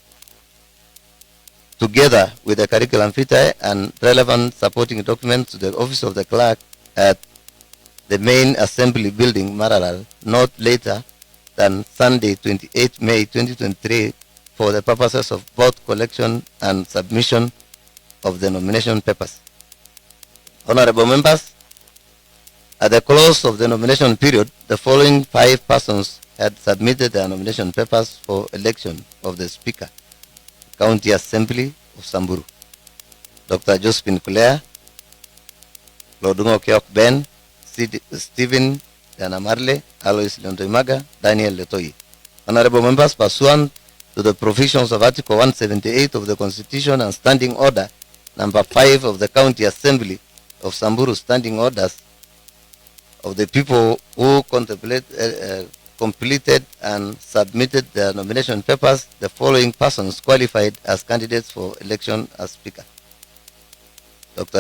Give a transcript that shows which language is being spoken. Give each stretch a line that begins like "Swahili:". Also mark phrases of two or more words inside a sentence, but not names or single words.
English: together with the curriculum vitae and relevant supporting documents to the office of the clerk at the main assembly building, Maralal, not later than Sunday 28 May 2023 for the purposes of both collection and submission of the nomination papers. Honorable members, at the close of the nomination period, the following 5 persons had submitted their nomination papers for election of the Speaker, County Assembly of Samburu: Dr. Josephine Kulea, Lodungo Kiok Ben, Stephen Yanamarle, Alois Lentoimaga, Daniel Letoye. Honorable members, pursuant to the provisions of Article 178 of the Constitution and Standing Order number 5 of the County Assembly of Samburu, Standing Orders of the people who completed and submitted their nomination papers, the following persons qualified as candidates for election as Speaker: Dr.